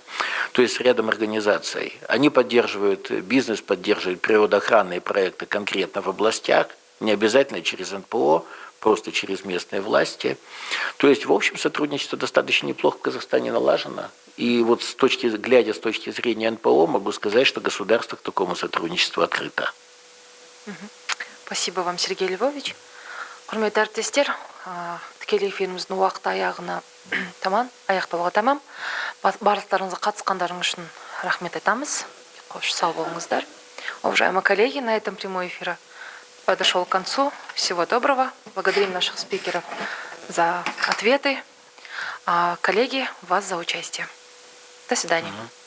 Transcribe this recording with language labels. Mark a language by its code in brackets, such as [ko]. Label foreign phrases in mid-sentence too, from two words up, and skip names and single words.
[ru] То есть с рядом организаций. Они поддерживают, бизнес поддерживает природоохранные проекты конкретно в областях, не обязательно через НПО, просто через местные власти. То есть, в общем, сотрудничество достаточно неплохо в Казахстане налажено. И вот глядя с точки зрения НПО, могу сказать, что государство к такому сотрудничеству открыто. Спасибо вам, Сергей Львович. [kk] Құрметті әріптестер, тікелей эфиріміздің уақыты аяқталуға тамам. Барлықтарыңызға қатысқандарыңыз үшін рахмет айтамыз. Қош сау болыңыздар. [ru] Уважаемые коллеги, на этом прямой эфир подошел к концу. Всего доброго. Благодарим наших спикеров за ответы. Коллеги, вас за участие. До свидания.